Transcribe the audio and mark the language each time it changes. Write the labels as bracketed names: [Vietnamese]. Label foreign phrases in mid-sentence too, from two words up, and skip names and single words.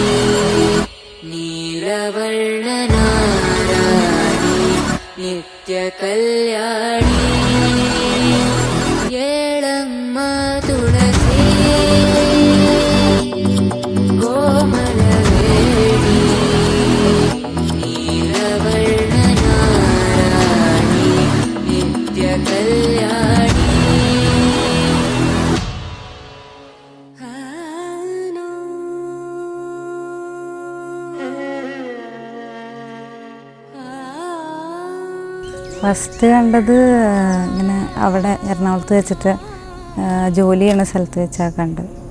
[Kannada] ನೀಲವರ್ಣನಾರಾಣಿ ನಿತ್ಯ ಕಲ್ಯಾಣಿ ಏಳಮ್ಮ ತುಳಸಿ ಕೋಮಲವೇಣಿ ನೀಲವರ್ಣನಾರಾಣಿ ನಿತ್ಯ ಕಲ್ಯಾಣಿ [Malayalam] ഫസ്റ്റ് കണ്ടത് ഇങ്ങനെ അവിടെ എറണാകുളത്ത് വെച്ചിട്ട് ജോലി ചെയ്യുന്ന സ്ഥലത്ത് വെച്ചാണ് കണ്ടത്.